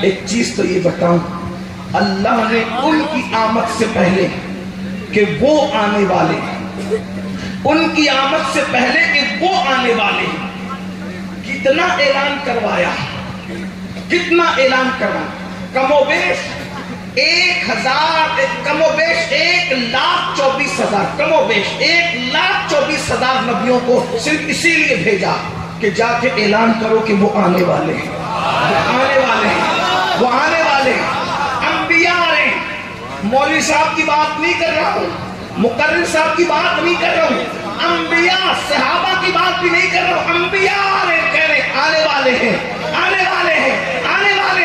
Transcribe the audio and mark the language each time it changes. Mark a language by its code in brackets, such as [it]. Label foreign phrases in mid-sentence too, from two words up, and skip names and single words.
[ur] ایک چیز تو یہ بتاؤں، اللہ نے ان کی آمد سے پہلے کہ وہ آنے والے ہیں، ان کی آمد سے پہلے کہ وہ آنے والے ہیں، کتنا اعلان کروایا، کتنا اعلان کروایا، کم و بیش 1,000 کم و بیش 1,24,000 کم و بیش 1,24,000 نبیوں کو صرف اسی لیے بھیجا کہ جا کے اعلان کرو کہ وہ آنے والے ہیں، وہ آنے والے ہیں، وہ آنے والے ہیں۔ انبیاء آ رہے ہیں، مولوی صاحب کی بات نہیں کر رہا ہوں، مقرر صاحب کی بات نہیں کر رہا ہوں، انبیاء صحابہ کی بات بھی نہیں کر رہا ہوں، انبیاء آ رہے ہیں، کہہ رہے ہیں آنے والے ہیں، آنے والے ہیں، آنے والے۔